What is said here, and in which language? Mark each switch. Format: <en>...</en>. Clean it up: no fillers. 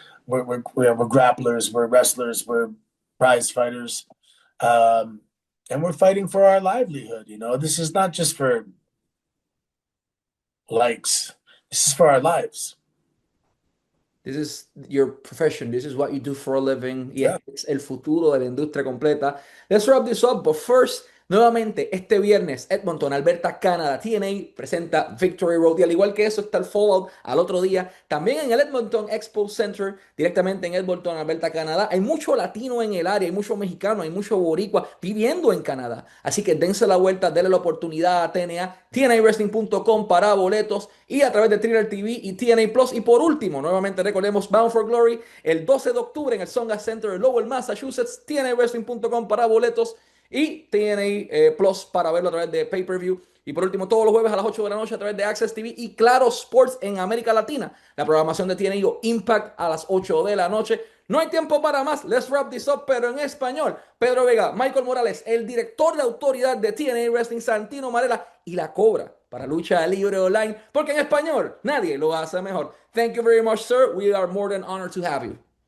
<en>We're grapplers, we're wrestlers, we're prize fighters. And we're fighting for our livelihood. This is not just for likes. This is for our lives. This is your profession. This is what you do for a living.</en> <es>Y</es> <en>Yeah.</en> <es>es el futuro de la industria completa.</es> <en>Let's wrap this up.</en> <es>But first, nuevamente, este viernes, Edmonton, Alberta, Canadá, TNA presenta Victory Road. Y al igual que eso, está el Fallout al otro día. También en el Edmonton Expo Center, directamente en Edmonton, Alberta, Canadá. Hay mucho latino en el área, hay mucho mexicano, hay mucho boricua viviendo en Canadá. Así que dense la vuelta, denle la oportunidad a TNA, tnawrestling.com para boletos y a través de Thriller TV y TNA Plus. Y por último, nuevamente recordemos Bound for Glory el 12 de octubre en el Songa Center de Lowell, Massachusetts, tnawrestling.com para boletos y TNA Plus para verlo a través de pay-per-view. Y por último, todos los jueves a las 8 de la noche a través de Access TV y Claro Sports en América Latina. La programación de TNA o Impact a las 8 de la noche. No hay tiempo para más.</es> <en>Let's wrap this up,</en> <es>pero en español. Pedro Vega, Michael Morales, el director de autoridad de TNA Wrestling, Santino Marella, y la cobra para Lucha Libre Online, porque en español nadie lo hace mejor.</es> <en>Thank you very much, sir. We are more than honored to have you.</en>